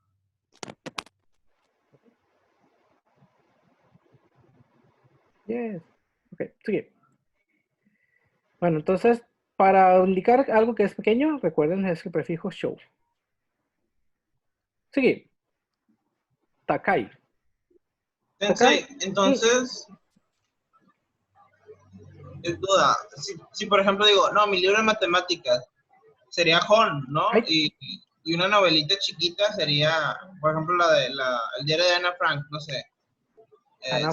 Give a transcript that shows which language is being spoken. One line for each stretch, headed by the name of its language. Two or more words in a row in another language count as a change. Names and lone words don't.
Spanish: Yes. Ok, sigue. Bueno, entonces, para indicar algo que es pequeño, recuerden es el prefijo show. Sigue. Takai. Sensei, Takai. entonces, duda, si por ejemplo digo, no, mi libro de matemáticas sería Hon, ¿no? Ay, Y una novelita chiquita sería, por ejemplo, el diario de Ana Frank, no sé. Ana